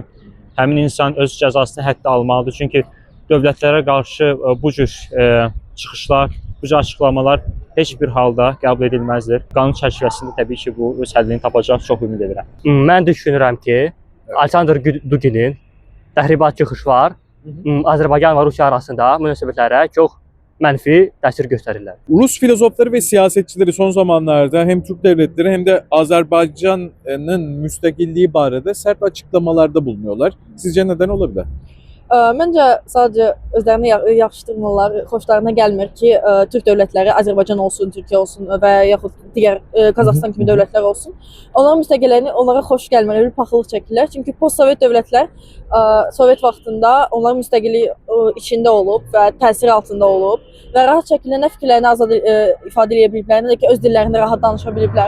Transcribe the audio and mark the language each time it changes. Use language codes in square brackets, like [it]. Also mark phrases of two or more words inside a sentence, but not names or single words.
[az] Həmin insan öz cəzasını hətta almalıdır, çünki dövlətlərə qarşı bu cür çıxışlar, bu cür açıqlamalar heç bir halda qəbul edilməzdir. Qanun çərçivəsində təbii ki, bu öz həllini tapacaq, çox ümid edirəm. Mən düşünürəm ki, Alexander Duginin təxribat çıxışlar Azərbaycan və Rusiya arasında münasibətlərə çox mənfi təsir göstərirlər. [tr] Rus filozofları ve siyasetçileri son zamanlarda hem Türk devletleri hem de Azerbaycan'ın müstakilliği barədə sert açıklamalarda bulunuyorlar. Sizce neden olabilir? [az] Məncə sadəcə özlərini yaxşıdırmırlar, xoşlarına gəlmir ki, Türk dövlətləri Azərbaycan olsun, Türkiyə olsun və yaxud digər Qazaxıstan kimi dövlətlər olsun. Onların müstəqilliyini onlara xoş gəlmir, bir paxıllıq çəkirlər. Çünki post-sovet dövlətlər Sovet vaxtında onların müstəqilliyi içində olub və təsir altında olub və rahat şəkildə nə fikirlərini azad ifadə edə biliblər, nə də ki, öz dillərində rahat danışa biliblər.